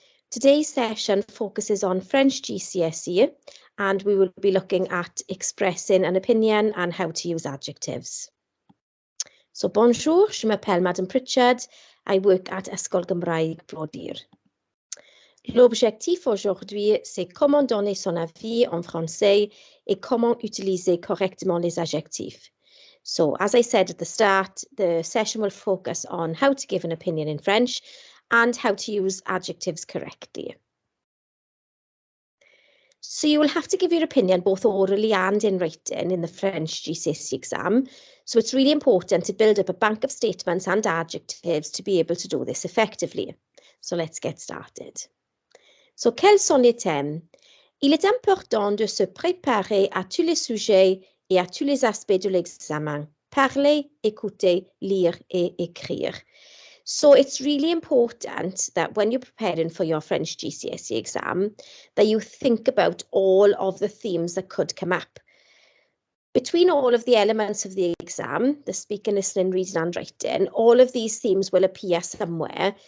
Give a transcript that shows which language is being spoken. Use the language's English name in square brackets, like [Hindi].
[English] Today's session focuses on French GCSE and we will be looking at expressing an opinion and how to use adjectives. So [French] bonjour, je m'appelle Madame Pritchard. [English] I work at e-sgol Gymraeg Brodir. [French] L'objectif aujourd'hui, c'est comment donner son avis en français et comment utiliser correctement les adjectifs. [English] So, as I said at the start, the session will focus on how to give an opinion in French and how to use adjectives correctly. So you will have to give your opinion both orally and in writing in the French GCSE exam. So it's really important to build up a bank of statements and adjectives to be able to do this effectively. So let's get started. [French] So quels sont les thèmes? Il est important de se préparer à tous les sujets et à tous les aspects de l'examen. Parler, écouter, lire et écrire. [English] So it's really important that when you're preparing for your French GCSE exam, that you think about all of the themes that could come up. Between all of the elements of the exam, the speaking, listening, reading and writing, all of these themes will appear somewhere.